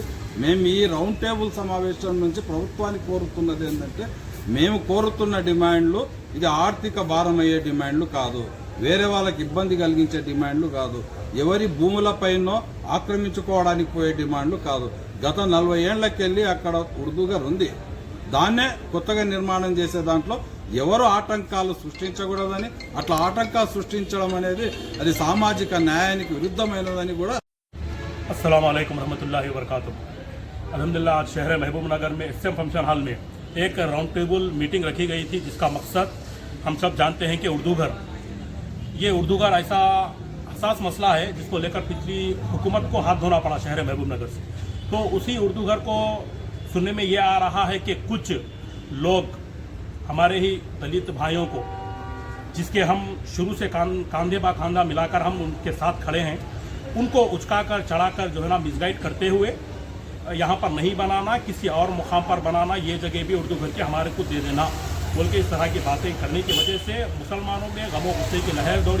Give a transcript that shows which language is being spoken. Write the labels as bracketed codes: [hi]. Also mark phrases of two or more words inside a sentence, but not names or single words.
[te] మేము ఈ [en] round table [te] సమావేశం నుంచి ప్రభుత్వానికి కోరుతున్నది ఏంటంటే, మేము కోరుతున్న డిమాండ్లు ఇది ఆర్థిక భారం అయ్యే డిమాండ్లు కాదు, వేరే వాళ్ళకి ఇబ్బంది కలిగించే డిమాండ్లు కాదు, ఎవరి భూములపైనో ఆక్రమించుకోవడానికి పోయే డిమాండ్లు కాదు. గత 40 ఏళ్లకెళ్ళి అక్కడ ఉర్దూ ఘర్ ఉంది. దాన్నే కొత్తగా నిర్మాణం చేసే దాంట్లో ఎవరు ఆటంకాలు సృష్టించకూడదని, అట్లా ఆటంకాలు సృష్టించడం అనేది అది సామాజిక న్యాయానికి విరుద్ధమైనదని కూడా. [ar] السلام عليكم رحمة الله و بركاته. [ur] الحمدللہ آج شہر محبوب نگر میں ایس ایم فنکشن ہال میں ایک [en] round table meeting [ur] رکھی گئی تھی، جس کا مقصد ہم سب جانتے ہیں کہ اردو گھر، یہ اردو گھر ایسا حساس مسئلہ ہے جس کو لے کر پچھلی حکومت کو ہاتھ دھونا پڑا شہر محبوب نگر سے. تو اسی اردو گھر کو سننے میں یہ آ رہا ہے کہ کچھ لوگ ہمارے ہی دلت بھائیوں کو، جس کے ہم شروع سے کاندھے بہ کاندھا ملا کر ہم ان کے ساتھ کھڑے ہیں، ان کو اچکا کر چڑھا کر جو ہے نا مس گائیڈ کرتے ہوئے یہاں پر نہیں بنانا، کسی اور مقام پر بنانا، یہ جگہ بھی اردو گھر کے ہمارے کو دے دینا بول کے اس طرح کی باتیں کرنے کی وجہ سے مسلمانوں میں غم و غصے کی لہر دوڑی.